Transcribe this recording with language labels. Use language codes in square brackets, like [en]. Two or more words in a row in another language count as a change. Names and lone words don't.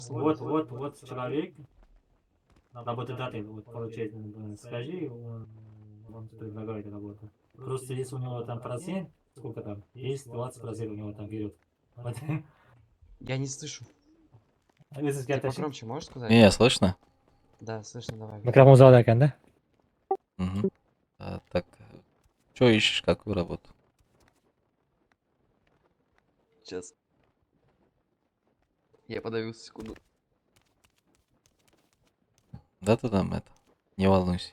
[ru] Вот человек работает даты, вот получает, скажи, он предлагает работу. Просто если у него там процент, сколько там, есть 20% у него там берет. Вот. Я не слышу. Если Ты сказать, покромче можешь сказать? Не, слышно? Да, слышно, давай. [uz] Mikrofon uzoqda ekan-da. Мгм. [ru] Так, что ищешь, какую работу? Сейчас. Я подавился секунду. Да ты там это, не волнуйся.